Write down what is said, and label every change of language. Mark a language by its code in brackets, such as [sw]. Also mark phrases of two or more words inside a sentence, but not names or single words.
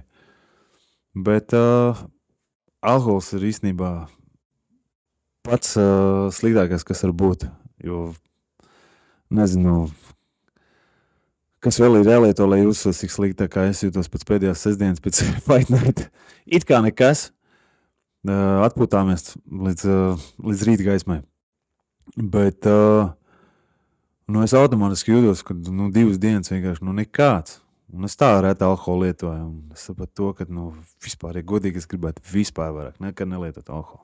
[lv] Bet alkohols ir īstenībā pats sliktākais, kas var būt, jo nezinu, kas vēl ir jālieto, lai jūtos tik slikti, kā es jūtos pēc pēdējās sestdienas, pēc [en] fight night. [lv] It kā nekas, atpūtāmies līdz rīta gaismai. Bet es automātiski jūtos, ka 2 dienas vienkārši nekāds. Un es tā reti alkoholu lietoju. Un es sapratu to, ka vispār, ja godīgi, es gribētu vispār vairāk nekad nelietot alkoholu.